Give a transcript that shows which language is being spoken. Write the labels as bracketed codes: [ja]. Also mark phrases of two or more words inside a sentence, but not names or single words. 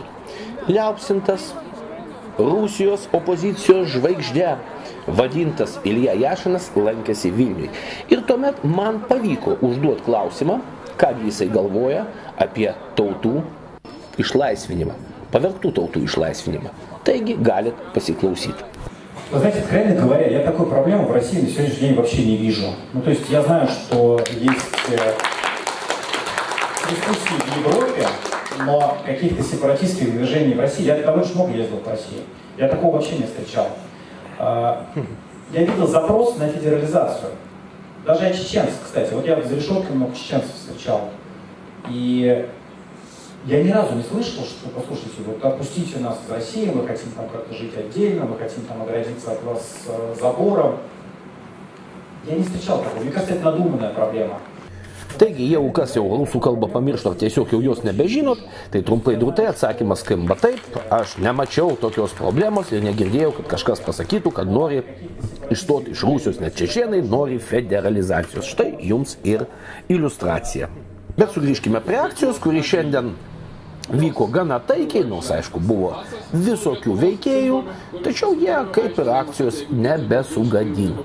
[lt] Liaupsintas Rusijos opozicijos žvaigždė, vadintas Ilja Jašinas, lankėsi Vilniui. Ir tuomet man pavyko užduoti klausimą, ką jisai galvoja apie tautų išlaisvinimą, pavergtų tautų išlaisvinimą. Taigi galit pasiklausyti. [ru] Вы знаете, откровенно говоря, я такой проблемы в России на сегодняшний день вообще не вижу. Ну, то есть я знаю, что есть дискуссии в Европе, но каких-то сепаратистских движений в России, я довольно много ездил по России, я такого вообще не встречал. Я видел запрос на федерализацию. Даже от чеченцев, кстати. Вот я за решеткой много чеченцев встречал. И я ни разу не слышал, что, послушайте, вот отпустите нас из России, мы хотим там как-то жить отдельно, мы хотим там оградиться от вас забором. Я не встречал такого. Мне кажется, это надуманная проблема. [lt] Taigi, jeigu kas jau rusų kalbą pamiršta, tiesiog jau jos nebežinot, tai trumpai drūtai atsakymas skamba taip, aš nemačiau tokios problemos ir negirdėjau, kad kažkas pasakytų, kad nori išstoti iš Rusijos, net čečėnai nori federalizacijos. Štai jums ir iliustracija. Bet sugrįžkime prie akcijos, kuri šiandien vyko gana taikiai, nors aišku buvo visokių veikėjų, tačiau jie kaip ir akcijos nebesugadintų.